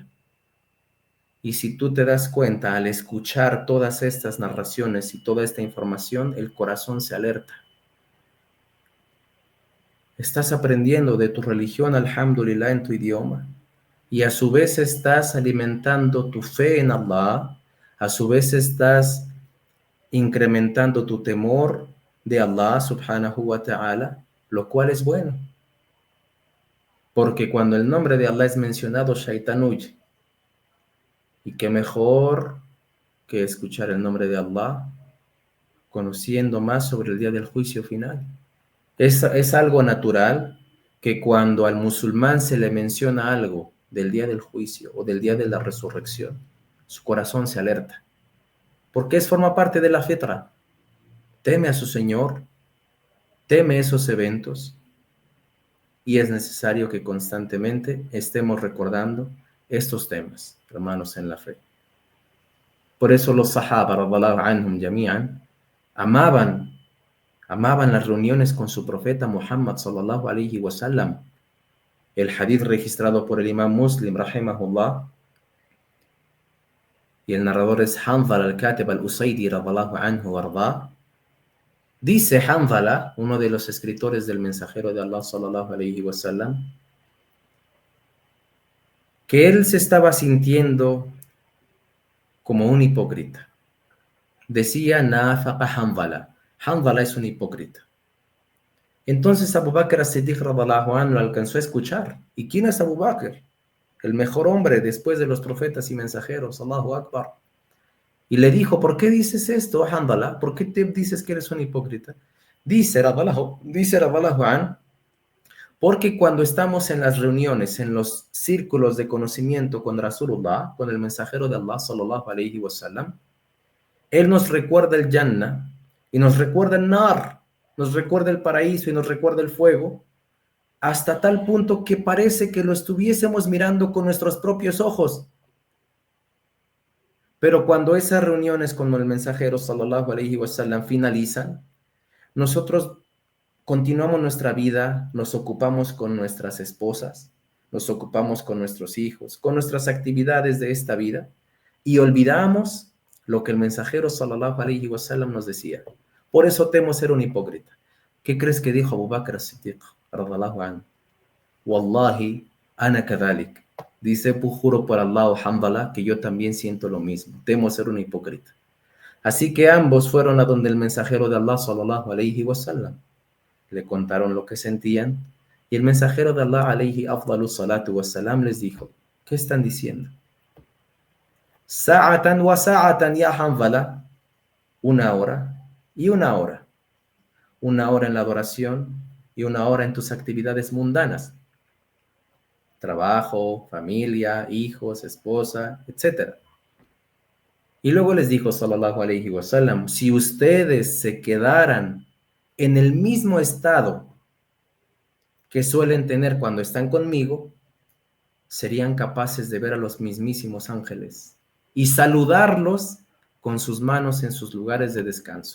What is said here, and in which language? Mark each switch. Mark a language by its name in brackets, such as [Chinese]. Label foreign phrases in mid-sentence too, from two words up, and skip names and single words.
[Spanish] Y si tú te das cuenta, al escuchar todas estas narraciones y toda esta información, el corazón se alerta. Estás aprendiendo de tu religión, alhamdulillah, en tu idioma, y a su vez estás alimentando tu fe en Allah, a su vez estás incrementando tu temor de Allah [Arabic] سبحانه وتعالى, [Spanish] lo cual es bueno. Porque cuando el nombre de Allah es mencionado, Shaitán huye. Y qué mejor que escuchar el nombre de Allah, conociendo más sobre el día del juicio final. Es algo natural que cuando al musulmán se le menciona algo del día del juicio o del día de la resurrección, su corazón se alerta. Porque forma parte de la fitra. Teme a su Señor, teme esos eventos, y es necesario que constantemente estemos recordando estos temas, hermanos en la fe. Por eso los sahaba, [Arabic] رضي الله عنهم جميعا, [Spanish] amaban las reuniones con su profeta Muhammad [Arabic] صلى الله عليه وسلم. [Spanish] El hadith registrado por el imam Muslim, rahimahullah, y el narrador es Hanzala al-Katib al-Usaydi, [Arabic] رضي الله عنه وأرضاه. [Spanish] Dice Hanzala, uno de los escritores del mensajero de Allah [Arabic] صلى الله عليه وسلم, [Spanish] que él se estaba sintiendo como un hipócrita. Decía [Arabic] نافق حنظلة. [Spanish] Hanzala es un hipócrita. Entonces Abu Bakr as-Siddiq [Arabic] رضي الله عنه [Spanish] lo alcanzó a escuchar. ¿Y quién es Abu Bakr? El mejor hombre después de los profetas y mensajeros. [Arabic] الله أكبر. [Spanish] Y le dijo: ¿por qué dices esto, Hanzala? ¿Por qué te dices que eres un hipócrita? Dice [Arabic] رضي الله عنه, [Spanish] porque cuando estamos en las reuniones, en los círculos de conocimiento con Rasulullah, con el mensajero de Allah [Arabic] صلى الله عليه وسلم, [Spanish] él nos recuerda el Jannah y nos recuerda el Nar, nos recuerda el paraíso y nos recuerda el fuego, hasta tal punto que parece que lo estuviésemos mirando con nuestros propios ojos. Pero cuando esas reuniones con el mensajero [Arabic] صلى الله عليه وسلم [Spanish] finalizan, nosotros continuamos nuestra vida, nos ocupamos con nuestras esposas, nos ocupamos con nuestros hijos, con nuestras actividades de esta vida, y olvidamos lo que el mensajero [Arabic] صلى الله عليه وسلم [Spanish] nos decía. Por eso temo ser un hipócrita. ¿Qué crees que dijo Abu Bakr as-Siddiq [Arabic] رضي الله عنه? والله أنا كذلك. [Spanish] Dice: pues juro por Allah, Hanzala, que yo también siento lo mismo. Temo ser un hipócrita. Así que ambos fueron a donde el mensajero de Allah [Arabic] صلى الله عليه وسلم. [Spanish] Le contaron lo que sentían, y el mensajero de Allah [Arabic] عليه أفضل الصلاة والسلام [Spanish] les dijo: ¿qué están diciendo? [Arabic] ساعة وساعة يا حنظلة. [Spanish] Una hora y una hora. Una hora en la adoración y una hora en tus actividades mundanas. trabajo, familia, hijos, esposa, etc. Y luego les dijo, [Arabic] صلى الله عليه وسلم, [Spanish] si ustedes se quedaran en el mismo estado que suelen tener cuando están conmigo, serían capaces de ver a los mismísimos ángeles y saludarlos con sus manos en sus lugares de descanso.